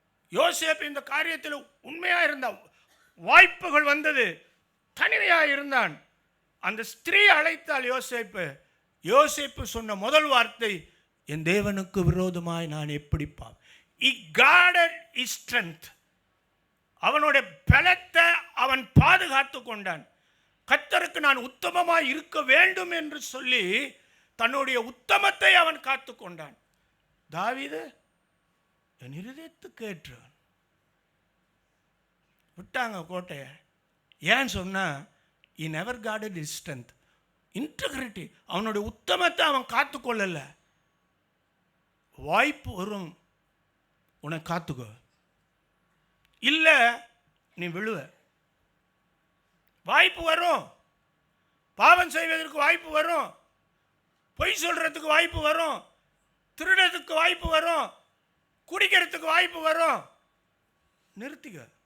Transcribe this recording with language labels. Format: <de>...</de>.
<ta>யோசேப்பு இந்த காரியத்தில் உண்மையாக இருந்தான். வாய்ப்புகள் வந்தது, தனிமையாக இருந்தான். அந்த ஸ்திரீ அழைத்தால் யோசேப்பு சொன்ன முதல் வார்த்தை, என் தேவனுக்கு விரோதமாய் நான் எப்படி பாவம்.</ta> <en>He guarded his strength.</en> <ta>அவனுடைய பலத்தை அவன் பாதுகாத்து கொண்டான். கர்த்தருக்கு நான் உத்தமமாய் இருக்க வேண்டும் என்று சொல்லி தன்னுடைய உத்தமத்தை அவன் காத்து கொண்டான். தாவீது என் இருதயத்துக்கு ஏற்றான். விட்டாங்க கோட்டையை. ஏன் சொன்னா,</ta> <en>he never guarded his strength, integrity.</en> <ta>அவனுடைய உத்தமத்தை அவன் காத்து கொள்ளல. வாய்ப்பு வரும், உன்னை காத்துக்கோ, இல்லை நீ விழுவ. வாய்ப்பு வரும், பாவம் செய்வதற்கு வாய்ப்பு வரும், பொய் சொல்றதுக்கு வாய்ப்பு வரும், திருடத்துக்கு வாய்ப்பு வரும், குடிக்கிறதுக்கு வாய்ப்பு வரும். நிறுத்திக்க.</ta>